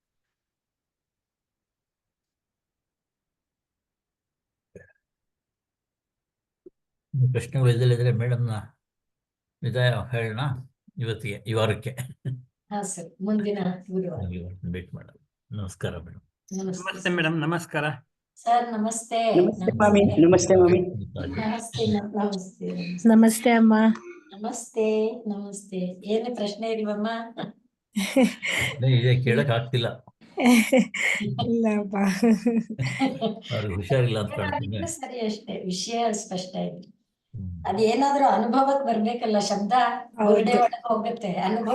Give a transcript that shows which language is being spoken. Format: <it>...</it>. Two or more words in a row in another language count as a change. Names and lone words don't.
<kn>ಪ್ರಶ್ನೆಗಳು ಇದ್ದರೆ ಮೇಡಮ್ನ ವಿದಾಯ ಹೇಳೋಣ ಇವತ್ತಿಗೆ, ಈ ವಾರಕ್ಕೆ. ಹಾ ಸರ್, ಮುಂದಿನ ಗುರುವಾರ ಭೇಟಿ ಮಾಡೋಣ. ನಮಸ್ಕಾರ ಮೇಡಮ್. ನಮಸ್ತೆ ಮೇಡಮ್, ನಮಸ್ಕಾರ ಸರ್. ನಮಸ್ತೆ. ನಮಸ್ತೆ ಮಾಮಿ. ನಮಸ್ತೆ ಮಾಮಿ. ನಮಸ್ತೆ ನಮಸ್ತೆ ನಮಸ್ತೆ ಅಮ್ಮ. ನಮಸ್ತೆ ನಮಸ್ತೆ. ಏನು ಪ್ರಶ್ನೆ ಇಲ್ವಮ್ಮ? ಇದೆ ಕೇಳಕ್ ಆಗ್ತಿಲ್ಲ, ಇಲ್ಲಪ್ಪ. ಅವ್ರಿಗೆ ಹುಷಾರಿಲ್ಲ ಅಂತ ಕಾಣ್ತೀನಿ. ಸರಿ, ಅಷ್ಟೇ. ವಿಷಯ ಸ್ಪಷ್ಟ ಇದೆ. ಅದೇನಾದ್ರೂ ಅನುಭವಕ್ಕೆ ಬರ್ಬೇಕಲ್ಲ, ಶಬ್ದ ಬುರುಡೆ ಒಳಗೆ ಹೋಗುತ್ತೆ, ಅನುಭವ</kn>